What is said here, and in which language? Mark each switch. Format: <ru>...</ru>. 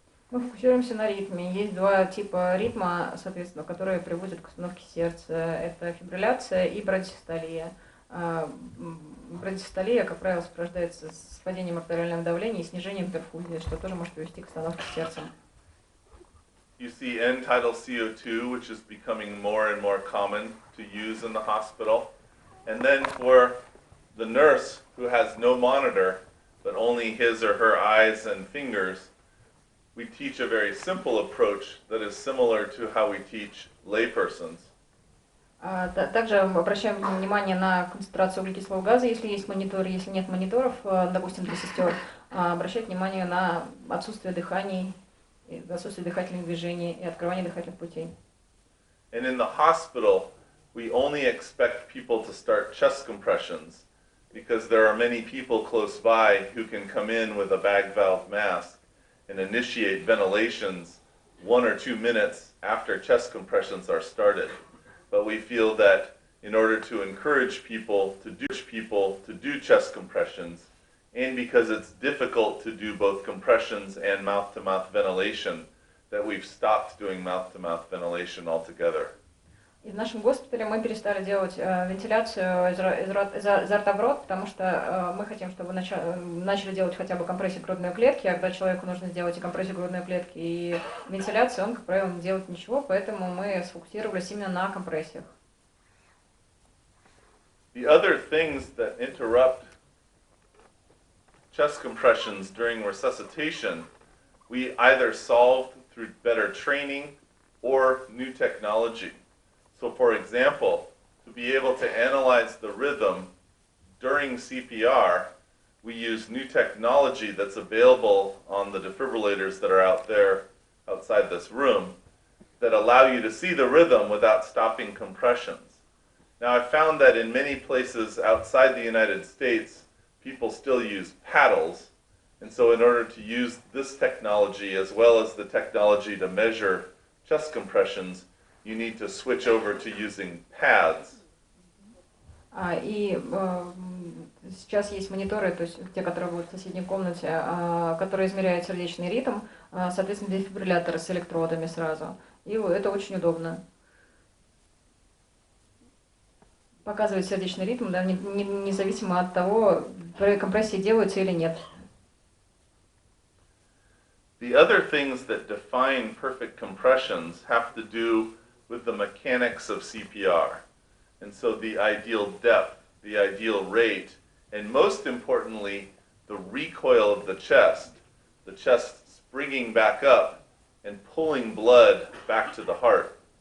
<ru>Мы фокусируемся на ритме. Есть два типа ритма, соответственно, которые приводят к остановке сердца. Это фибрилляция и брадисистолия. Брадисистолия, как правило, сопровождается с падением артериального давления и снижением перфузии, что тоже может привести к остановке сердца.</ru> <en>You see end-tidal CO2, which is becoming more and more common to use in the hospital. And then for the nurse who has no monitor, but only his or her eyes and fingers, we teach a very simple approach that is similar to how we teach laypersons.</en> <ru>Также обращаем внимание на концентрацию углекислого газа, если есть монитор, если нет мониторов, допустим, для сестер, обращать внимание на отсутствие дыханий, отсутствие дыхательных движений и открывание дыхательных путей.</ru> <en>And in the hospital, we only expect people to start chest compressions because there are many people close by who can come in with a bag valve mask and initiate ventilations 1 or 2 minutes after chest compressions are started. But we feel that in order to encourage people to do chest compressions, and because it's difficult to do both compressions and mouth-to-mouth ventilation, that we've stopped doing mouth-to-mouth ventilation altogether.</en> <ru>И в нашем госпитале мы перестали делать вентиляцию изо рта в рот, потому что мы хотим, чтобы начали делать хотя бы компрессию грудной клетки, а когда человеку нужно сделать и компрессию грудной клетки, и вентиляцию, он, как правило, не делает ничего, поэтому мы сфокусировались именно на компрессиях.</ru> <en>The other things that interrupt chest compressions during resuscitation, we either solved through better training or new technology. So for example, to be able to analyze the rhythm during CPR, we use new technology that's available on the defibrillators that are out there outside this room that allow you to see the rhythm without stopping compressions. Now I've found that in many places outside the United States, people still use paddles. And so in order to use this technology as well as the technology to measure chest compressions, you need to switch over to using pads.</en> <ru>И сейчас есть мониторы, то есть те, которые будут в соседней комнате, которые измеряют сердечный ритм, соответственно, дефибрилляторы с электродами сразу. И это очень удобно. Показывает сердечный ритм, да, независимо от того, компрессии делаются или нет.</ru> <en>The other things that define perfect compressions have to do with the mechanics of CPR. And so the ideal depth, the ideal rate, and most importantly, the recoil of the chest springing back up and pulling blood back to the heart.</en>